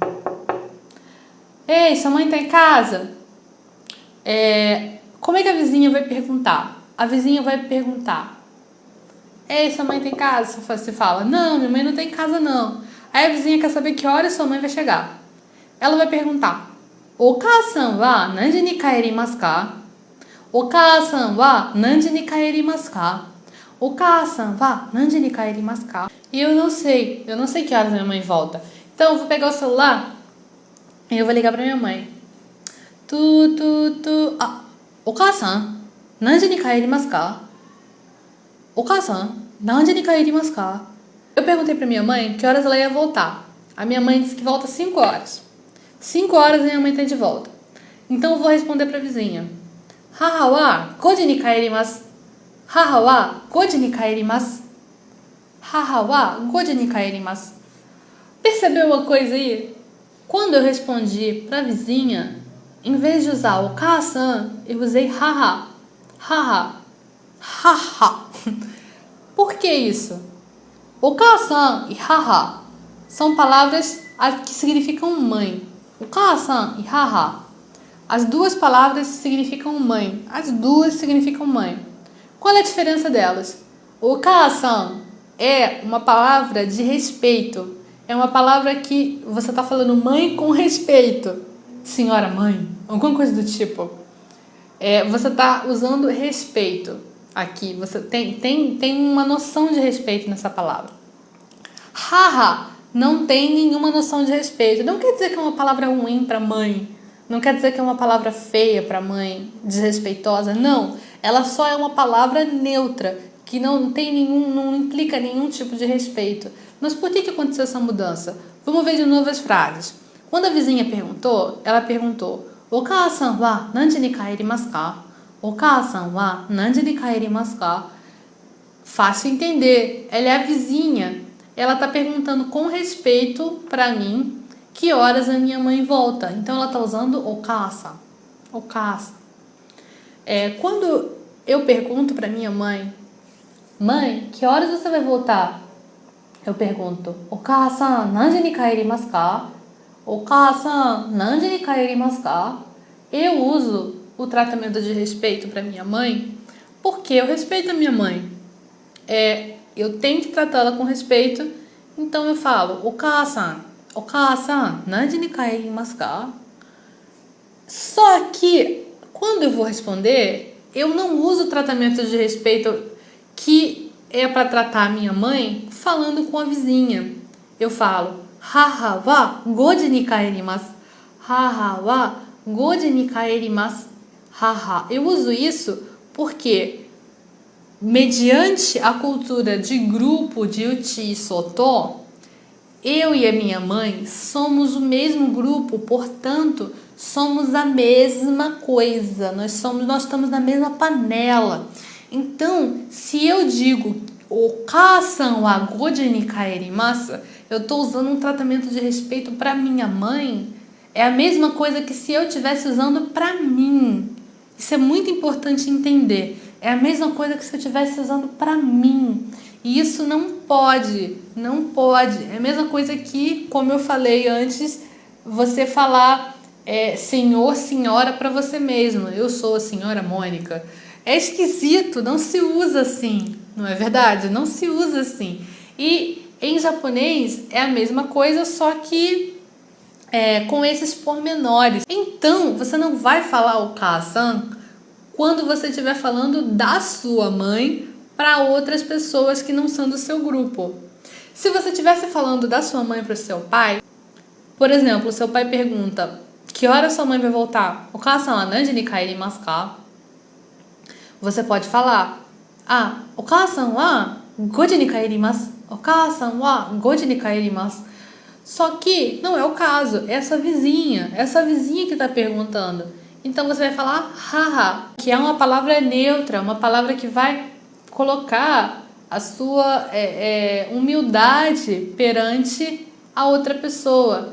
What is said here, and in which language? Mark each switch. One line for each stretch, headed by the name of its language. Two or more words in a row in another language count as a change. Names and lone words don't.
Portuguese: Ei, sua mãe está em casa? Como é que a vizinha vai perguntar? A vizinha vai perguntar: ei, sua mãe está em casa? Você fala: não, minha mãe não está em casa não. Aí a vizinha quer saber que hora sua mãe vai chegar. Ela vai perguntar:
Japanese: お母さんは何時に帰りますか? お母さんは何時に帰りますか? お母さんは何時に帰りますか?
Portuguese: E eu não sei que horas minha mãe volta. Então eu vou pegar o celular e eu vou ligar pra minha mãe.
Japanese: お母さん、何時に帰りますか? お母さん、何時に帰りますか?
Portuguese: Eu perguntei pra minha mãe que horas ela ia voltar. A minha mãe disse que volta 5 horas. 5 horas minha mãe tá de volta. Então eu vou responder pra vizinha:
Japanese: 母は5時に帰ります。母は5時に帰ります。母は5時に帰ります。
Portuguese: Percebeu uma coisa aí? Quando eu respondi pra vizinha, em vez de usar o ka-san, eu usei haha. Haha. Haha. Por que isso? O ka-san e haha são palavras que significam mãe. O ka-san e haha, as duas palavras significam mãe. As duas significam mãe. Qual é a diferença delas? O ka-san é uma palavra de respeito. É uma palavra que você está falando mãe com respeito. senhora mãe, alguma coisa do tipo. Você está usando respeito aqui, você tem uma noção de respeito nessa palavra. Haha não tem nenhuma noção de respeito. Não quer dizer que é uma palavra ruim para mãe, não quer dizer que é uma palavra feia para mãe, desrespeitosa, não. Ela só é uma palavra neutra, que não implica nenhum tipo de respeito. Mas por que aconteceu essa mudança? Vamos ver de novo as frases. Quando a vizinha perguntou, ela perguntou:
Japanese: "お母さんは何時に帰りますか?" "お母さんは何時に帰りますか?"
Portuguese: Fácil entender. Ela é a vizinha. Ela está perguntando com respeito para mim que horas a minha mãe volta. Então ela está usando o-kaa-san. O-kaa-san. Quando eu pergunto para minha mãe: "Mãe, que horas você vai voltar?" Eu pergunto:
Japanese: "お母さん、何時に帰りますか?" "お母さん、何時に帰りますか?"
Portuguese: Eu uso o tratamento de respeito para minha mãe porque eu respeito a minha mãe. Eu tenho que tratá-la com respeito, então eu falo:
Japanese: "お母さん、何時に帰りますか?"
Portuguese: Só que quando eu vou responder, eu não uso o tratamento de respeito que é para tratar a minha mãe falando com a vizinha. Eu falo:
Japanese: "母は5時に帰ります." "母は5時に帰ります."
Portuguese: Haha. Eu uso isso porque, mediante a cultura de grupo de uchi e soto, eu e a minha mãe somos o mesmo grupo, portanto, somos a mesma coisa. Nós estamos na mesma panela. Então, se eu digo
Japanese: "お母さんは5時に帰ります",
Portuguese: eu estou usando um tratamento de respeito para minha mãe. É a mesma coisa que se eu estivesse usando para mim. Isso é muito importante entender. É a mesma coisa que se eu estivesse usando para mim. E isso não pode. É a mesma coisa que, como eu falei antes, você falar senhor, senhora para você mesmo. Eu sou a senhora Mônica. É esquisito, não se usa assim, não é verdade? Não se usa assim. E em japonês é a mesma coisa, só que com esses pormenores. Então, você não vai falar o "ka-san" quando você estiver falando da sua mãe para outras pessoas que não são do seu grupo. Se você estivesse falando da sua mãe para o seu pai, por exemplo, seu pai pergunta: "Que hora sua mãe vai voltar?"
Japanese: "お母さんは何時に帰りますか?"
Portuguese: Você pode falar:
Japanese: "お母さんは5時に帰ります." "お母さんは5時に帰ります."
Portuguese: Só que não é o caso, é essa vizinha que está perguntando. Então você vai falar haha, que é uma palavra neutra, uma palavra que vai colocar a sua humildade perante a outra pessoa.